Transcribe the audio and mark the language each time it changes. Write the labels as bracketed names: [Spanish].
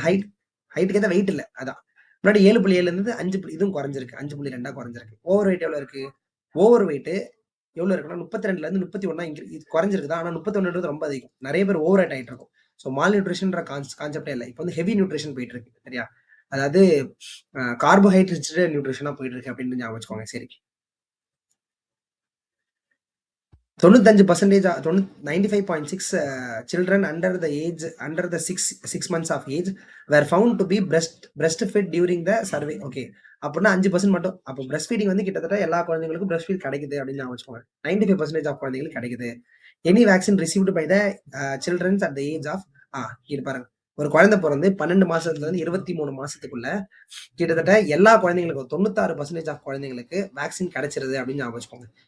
[Tamil] ஹைட்டுக்கு ஏற்ற வெயிட் இல்லை, அதான். முன்னாடி 7.7 இருந்து 5, இதுவும் குறைஞ்சிருக்கு, 5.2 குறைஞ்சிருக்கு. ஓவர் வெயிட் எவ்வளோ இருக்கு? ஓவர் வெயிட் எவ்வளோ இருக்குன்னா 32லேருந்து 31 இது குறைஞ்சிருக்குதா. ஆனால் 31ன்றது ரொம்ப அதிகம். நிறைய பேர் ஓவர் வெயிட் ஆகிட்டு இருக்கும். ஸோ மால் நியூட்ரிஷன்ற கான்செப்டே இல்லை. இப்போ வந்து ஹெவி நியூட்ரிஷன் போயிட்டு இருக்கு. சரியா? அதாவது கார்போஹைட்ரேட் நியூட்ரிஷனாக போயிட்டு இருக்கு அப்படின்னு ஞாபகம் வச்சுக்கோங்க. [English] சரி, 95% children under the 6 months of age were found to be breastfed during the survey. [Tamil] Okay, அப்படின்னா 5% மட்டும். அப்போ பிரஸ்ட் ஃபீடிங் வந்து கிட்டத்தட்ட எல்லா குழந்தைங்களுக்கும் பிரஸ்ட் ஃபீட் கிடைக்குது அப்படின்னு நான் வச்சுக்கோங்க. 95% ஆஃப் குழந்தைங்களுக்கு கிடைக்குது. [English] any vaccine received by the childrens at the age of [Tamil] இது பாருங்க, ஒரு குழந்தை பிறந்து 12 மாசத்துல இருந்து 23 மாசத்துக்குள்ள கிட்டத்தட்ட எல்லா குழந்தைங்களுக்கும் 96% ஆஃப் குழந்தைங்களுக்கு வேக்சின் கிடைச்சிருது அப்படின்னு ஞாபகம் வச்சுக்கோங்க.